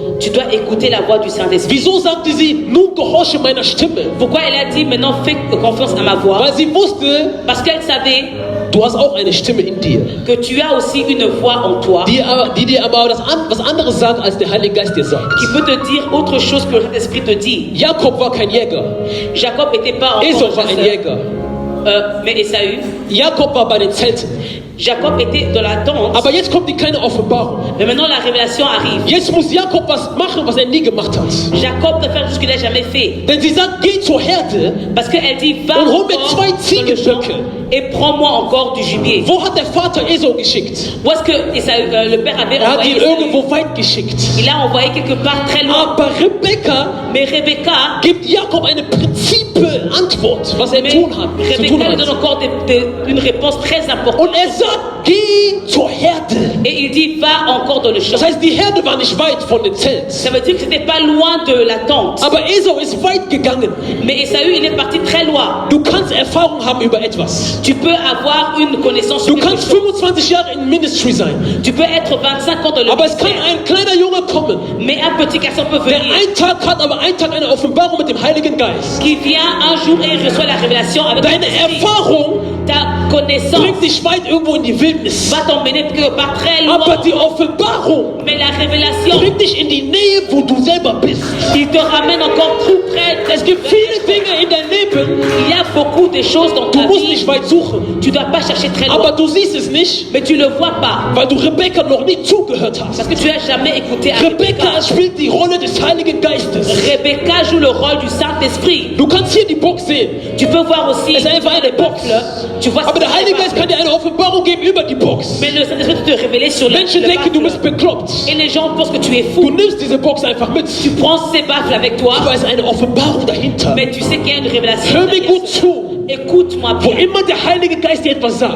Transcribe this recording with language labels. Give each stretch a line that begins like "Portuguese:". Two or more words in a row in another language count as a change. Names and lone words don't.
French: tu dois écouter la voix du Saint-Esprit.
German: Wieso sagte sie, nun gehorche meiner Stimme?
French: Pourquoi elle a dit maintenant fais confiance à ma voix?
German: Weil sie wusste,
French: Parce qu'elle savait
German: du hast auch eine Stimme in dir,
French: que tu as aussi une voix en toi
German: die dir aber was anderes sagt, als der Heilige Geist dir sagt.
French: qui peut te dire autre chose que l'Esprit te dit.
German: Jakob war kein Jäger,
French: Jacob n'était pas
German: Esau
French: encore
German: war ein
French: chasseur,
German: Jäger.
French: mais Ésaü.
German: Jakob war bei den Zelten.
French: Jacob était dans la tente,
German: Aber jetzt kommt die kleine Offenbarung.
French: mais maintenant la révélation arrive.
German: Jetzt muss Jakob was machen, was er nie gemacht hat.
French: Jacob doit faire ce qu'il n'a jamais fait.
German: Denn sie sagt, geh zur Herde.
French: Parce qu'elle dit, va
German: Und hol mir
French: encore 2 dans le champ
German: Ziegenböcke.
French: et prends-moi encore du gibier.
German: Wo hat der Vater Esau geschickt?
French: Où est-ce que le père avait
German: Er hat ihn
French: envoyé Ésaü?
German: irgendwo weit geschickt.
French: Il a envoyé quelque part très loin.
German: Aber Rebekka
French: Mais Rebecca
German: gibt Jakob eine Prinzipien. Antwort, was er
French: Mais
German: zu tun
French: Rebecca lui donne
German: hat.
French: encore une réponse très importante.
German: Und er sagt, geh zur Herde.
French: Et il dit, va encore dans le champ.
German: Das heißt, die Herde war nicht weit von dem Zelt.
French: Ça veut dire que c'était pas loin de la tente.
German: Aber Esau ist weit gegangen.
French: Mais Esaü, il est parti très loin.
German: Du kannst Erfahrung haben über etwas.
French: Tu peux avoir une connaissance
German: Du
French: sur quelque
German: kannst
French: chose.
German: 25 Jahre in Ministry sein.
French: Tu peux être 25 ans dans le
German: Aber es kann
French: ministère.
German: ein kleiner Junge kommen,
French: Mais un petit garçon peut
German: der
French: venir,
German: einen Tag hat, aber einen Tag eine Offenbarung mit dem Heiligen Geist.
French: qui vient un jour et il reçoit la révélation avec
German: Deine
French: l'esprit.
German: Erfahrung
French: Ta connaissance
German: bringt dich weit irgendwo in die Wildnis.
French: va t'emmener quelque part très loin.
German: Aber die Offenbarung
French: Mais la révélation,
German: bringt dich in die Nähe, wo du selber bist.
French: il te ramène encore tout près.
German: Es gibt viele Dinge in deinem Leben,
French: Il y a beaucoup de choses dans
German: du
French: ta
German: musst
French: vie.
German: nicht weit suchen.
French: Tu ne dois pas chercher très
German: Aber
French: loin.
German: du siehst es nicht,
French: Mais tu ne le vois pas.
German: weil du Rebekka noch nie zugehört hast.
French: Parce que tu n'as jamais écouté à
German: Rebekka spielt die Rolle des Heiligen Geistes.
French: Rebecca joue le rôle du Saint-Esprit.
German: Du kannst hier die Box sehen.
French: Tu peux voir aussi
German: Es ist einfach eine Box.
French: Tu vois
German: Aber der Heilige Geist kann dir eine Offenbarung geben über die Box.
French: mais le Saint-Esprit peut te révéler sur le
German: Menschen denken, du
French: baffle.
German: bist bekloppt.
French: Et les gens pensent que tu es
German: Du
French: fou.
German: nimmst diese Box einfach mit.
French: Tu prends ces baffles avec toi,
German: Aber es ist eine Offenbarung dahinter.
French: mais tu sais qu'il y a une révélation.
German: Hör mir
French: derrière
German: gut
French: ça.
German: zu.
French: Écoute-moi
German: Wo
French: bien.
German: immer der Heilige Geist dir etwas sagt,